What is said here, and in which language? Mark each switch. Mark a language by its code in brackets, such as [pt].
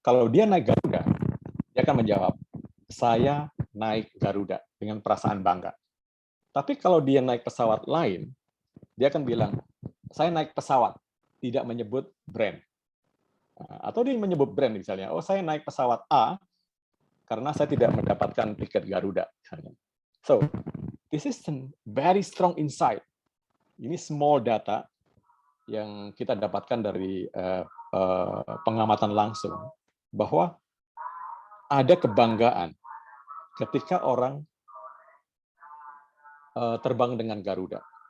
[id] Kalau dia naik Garuda, dia akan menjawab, saya naik Garuda dengan perasaan bangga. Tapi kalau dia naik pesawat lain, dia akan bilang, saya naik pesawat, tidak menyebut brand. Atau dia menyebut brand misalnya, oh saya naik pesawat A, karena saya tidak mendapatkan tiket Garuda. [en] So, this is a very strong insight. [id] Ini small data yang kita dapatkan dari pengamatan langsung, bahwa ada kebanggaan ketika orang terbang dengan Garuda.